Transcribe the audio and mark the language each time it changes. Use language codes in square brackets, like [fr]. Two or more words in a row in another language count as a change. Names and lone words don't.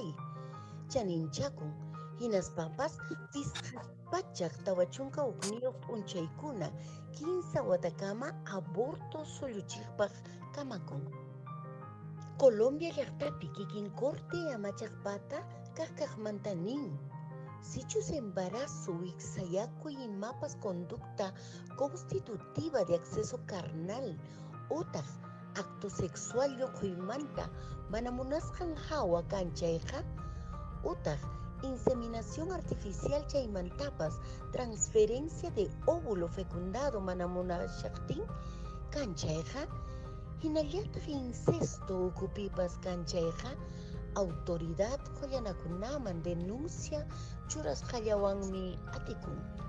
[qu] Chaninchakun, hinaspapas pisqaspachak tawachunka ukniyuq p'unchaykuna 15 watakama aborto suyuchiqpaq kamakun. Colombia llaqtapi kikin corte amachaqpata kaqkaqmanta nin. [es] Sichus embarazo [qu] wiksayakuy imapas [es] conducta constitutiva de acceso carnal [qu] utaq [es] acto sexual [qu] lluqhuymanta mana munasqan hawa kanchayqa utaq [es] inseminación artificial [qu] chaymantapas [es] transferencia de óvulo fecundado [qu] mana munashaqtin kanchayqa hinallataq incesto ukupipas kanchayqa autoridad qollanakunaman denuncia churasqallawanmi atikun.